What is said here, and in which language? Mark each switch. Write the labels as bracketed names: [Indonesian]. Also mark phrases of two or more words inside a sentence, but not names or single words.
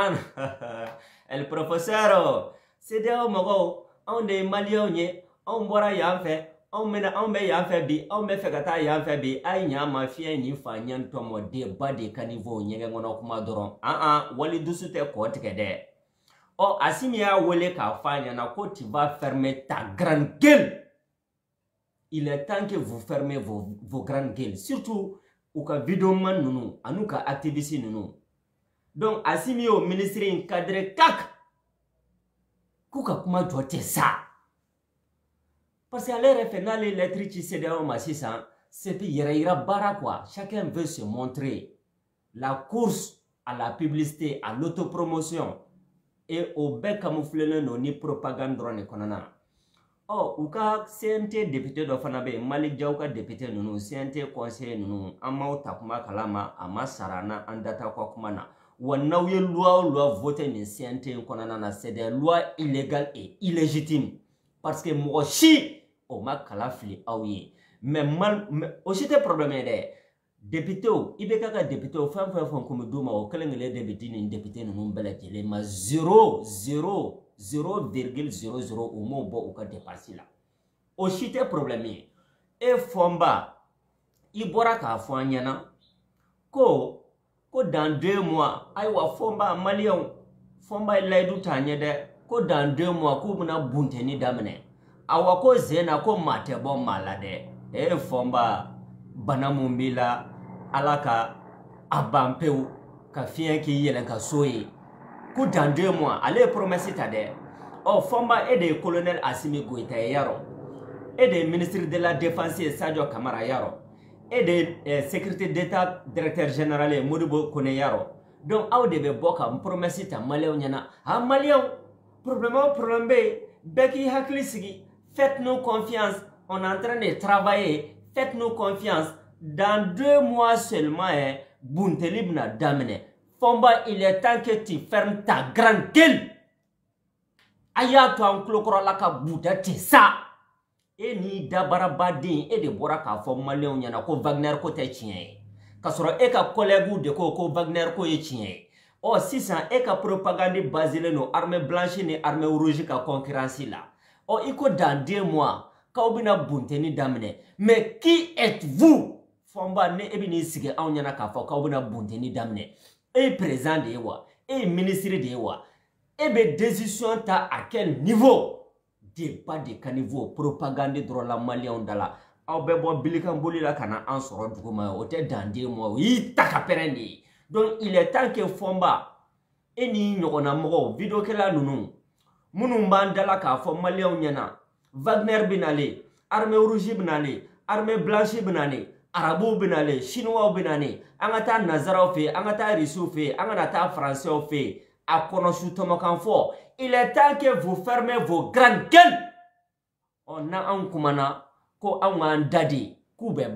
[Bambara] el professeur CEDEAO mɔgɔw anw de ye maliyɛnw ye anw bɔra yan fɛ anw bɛ yan fɛ bi anw bɛ fɛ ka taa yan fɛ bi a ye ɲa ma fiɲɛ ni fa ɲɛ tɔmɔ débat de ka niveau ɲɛgɛn kɔnɔ kuma dɔrɔn wali dusu tɛ kɔ tigɛ dɛ Assimi y'a wele k'a fɔ a ɲɛna ko [French] tu vas fermer ta grande gueule il est temps que vous fermez vos grandes gueules surtout [Bambara] u ka vidéo man ninnu an'u ka activiste ninnu donc Assimi y'o ministre in cadre kak k'u ka kuma jɔ tɛ sa [French] parce que [Bambara] ale yɛrɛ fɛ n'ale lettre ci CEDEAO ma sisan c'est yɛrɛ yira baara [French] quoi chacun veut se montrer la course à la publicité à l'autopromotion et au [Bambara] bɛɛ camouflelen don ni propagande dɔrɔn de kɔnɔna na u ka CNT député dɔ fana bɛ yen Malick Diaw ka député ninnu CNT conseiller ninnu an m'aw ta kuma kalama a ma sara na an data kɔ kuma na wa n'aw ye loi o loi voté nin CNT in kɔnɔna na [French] c'est des lois illégales et illégitimes parce que [Bambara] mɔgɔ si o ma kala fili aw ye mais o si tɛ problème ye dɛ député o i bɛ k'a ka député o fɛn fɛn kun bɛ d'u ma o kelen-kelen de bɛ di nin député ninnu bɛɛ lajɛlen ma 0,00 o m'o bɔ u ka dépense la o si tɛ problème ye e Fɔnba i bɔra k'a fɔ an ɲɛna ko [French] dans 2 mois [Bambara] ayiwa Fɔnba maliyɛnw Fɔnba ye layidu t'a ɲɛ dɛ ko [French] dans 2 mois [Bambara] k'u bɛna bunteni daminɛ awa ko zena ko maa tɛ bɔ maa la dɛ Fɔnba bana mun b'i la ala ka a ban pewu ka fiɲɛ k'i yɛlɛn ka so ye ko [French] dans 2 mois [Bambara] ale ye promesse ta dɛ Fɔnba e de ye colonel Assimi Goïta ye yarɔ e de ye [French] ministre de la [Bambara] défense ye Sadio Kamara yarɔ e de ye [French] sécurité d'état directeur général [Bambara] ye Modibo Kone yarɔ donc aw de bɛ bɔ ka promesse ta maliyɛnw ɲɛna maliyɛnw problème bɛ yen bɛɛ k'i hakili sigi [French] faites-nous confiance on est en train de travailler faites-nous confiance dans 2 mois seulement [Bambara] bunteli bɛna daminɛ Fɔnba [French] il est temps que tu fermes ta grande gueule [Bambara] a y'a to an kulokɔrɔla ka buda ten sa e ni dabarabaden e de bora k'a fɔ malien ɲɛna ko Wagner ko tɛ tiɲɛ ye ka sɔrɔ e ka collègue de ko Wagner ko ye tiɲɛ ye ɔ sisan e ka [French] propagande basée [Bambara] no [French] armée blanche [Bambara] ni [French] armée rouge [Bambara] ka concurrence la ɔ i ko [French] dans 2 mois [Bambara] k'aw bɛna bunteni daminɛ [French] mais qui êtes-vous [Bambara] Fɔnba ne e bɛ n'i sigi anw ɲɛna k'a fɔ k'aw bɛna bunteni daminɛ e ye président de ye wa e ye ministre de ye wa e bɛ décision ta [French] à quel niveau débat [Bambara] de ka niveau propagande dɔrɔn la maliyɛnw da la aw bɛ bɔ bilikanboli la ka na an sɔrɔ duguma o tɛ [French] dans 2 mois [Bambara] o y'i ta ka pɛrɛn de ye donc [French] il est temps que [Bambara] Fɔnba e ni ɲɔgɔnna mɔgɔw vidéokɛla ninnu minnu b'an da la k'a fɔ maliyɛnw ɲɛna Wagner bɛ nalen [French] armée rouge [Bambara] bɛ nalen [French] armée blanche [Bambara] bɛ nalen arabuw bɛ nalen chinois bɛ nalen an ka taa nazaraw fɛ yen an ka taa russiw fɛ yen an ka na taa français fɛ yen a kɔnɔsu tɔmɔkan fɔ [French] il est temps que vous fermez vos grandes gueules [Bambara] ɔ n'an kumana ko anw k'an da de k'u bɛ